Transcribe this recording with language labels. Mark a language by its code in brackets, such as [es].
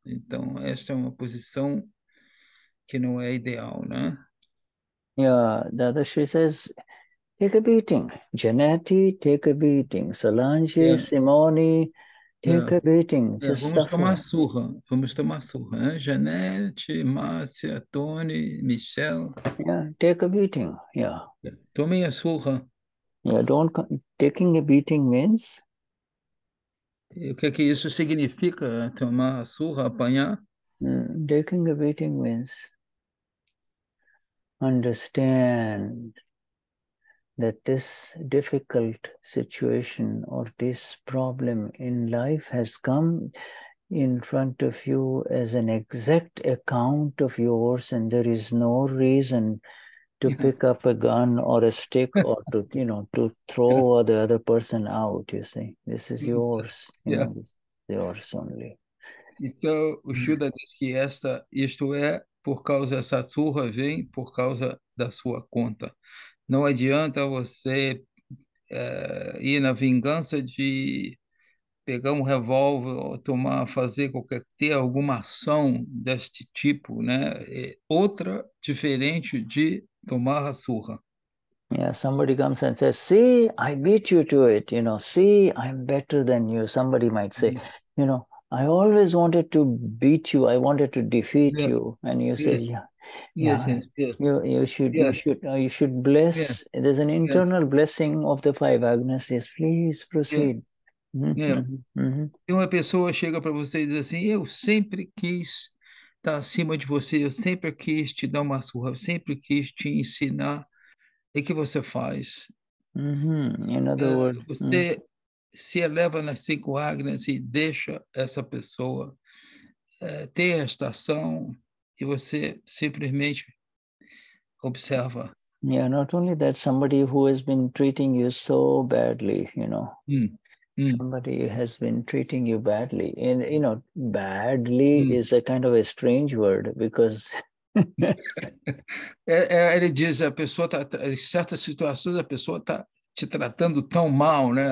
[pt] Então, esta é uma posição que não é ideal, né? [en] Yeah, Dadashri says, take a beating. Janati, take a beating. Solange, Simone, take a beating. Just [pt] Vamos tomar [en] suffer. [pt] surra, né? Janete, Márcia, Tony, Michelle. [en] Yeah, take a beating. Yeah. [pt] Tomem a surra. [en] Yeah, taking a beating means? [pt] E o que é que isso significa, tomar a surra, apanhar? [en] Taking a beating means understand that this difficult situation or this problem in life has come in front of you as an exact account of yours, and there is no reason to pick up a gun or a stick or to throw the other person out. You see, this is yours. This is yours only. [pt] Então, o Shuddha diz que isto é por causa, essa surra vem por causa da sua conta. Não adianta você ir na vingança de pegar um revólver ou ter alguma ação deste tipo, né? Outra diferente de tomar a surra. [en] Yeah, somebody comes and says, see, I beat you to it, see, I'm better than you. Somebody might say, I always wanted to beat you, I wanted to defeat you. And you say, Yes. you should bless. There's an internal blessing of the five Agnas. Yes, please proceed. [pt] E uma pessoa chega para você e diz assim, eu sempre quis estar acima de você, eu sempre quis te dar uma surra, eu sempre quis te ensinar. E que você faz? [en] In other words, [pt] você se eleva nas 5 Agnas e deixa essa pessoa ter esta ação e você simplesmente observa. [en] Yeah, not only that, somebody who has been treating you so badly, somebody has been treating you badly. And, badly is a kind of a strange word because... [pt] Ele diz, em certas situações, a pessoa está te tratando tão mal, né?